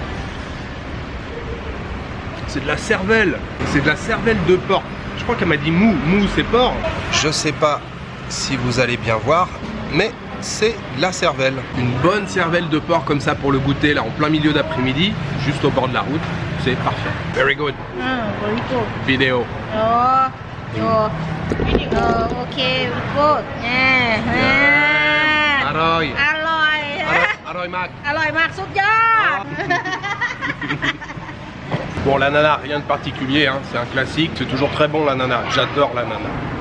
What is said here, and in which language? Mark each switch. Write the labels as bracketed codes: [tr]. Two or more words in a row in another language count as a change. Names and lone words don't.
[fr] C'est de la cervelle. C'est de la cervelle de porc. Je crois qu'elle m'a dit mou. Mou, c'est porc. Je sais pas si vous allez bien voir, mais c'est la cervelle. Une bonne cervelle de porc comme ça pour le goûter là en plein milieu d'après-midi, juste au bord de la route, c'est parfait. [en] Very good. very good [fr] Vidéo. [en] okay good [th] อร่อย อร่อย อร่อยมาก อร่อยมากสุดยอด [fr] Bon, l'ananas, rien de particulier, hein. C'est un classique, c'est toujours très bon l'ananas, j'adore l'ananas.